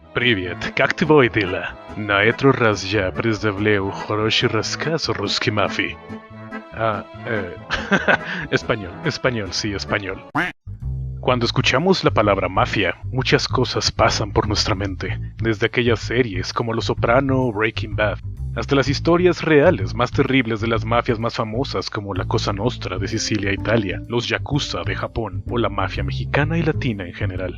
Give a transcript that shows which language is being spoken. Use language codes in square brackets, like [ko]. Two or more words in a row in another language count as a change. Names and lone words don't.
[ru] Привет, как твои дела? На этот раз я представляю хороший рассказ русской мафии. [es] Español, sí, español. Cuando escuchamos la palabra mafia, muchas cosas pasan por nuestra mente, desde aquellas series como Los Soprano o Breaking Bad, hasta las historias reales más terribles de las mafias más famosas como la Cosa Nostra de Sicilia, Italia, los Yakuza de Japón o la mafia mexicana y latina en general.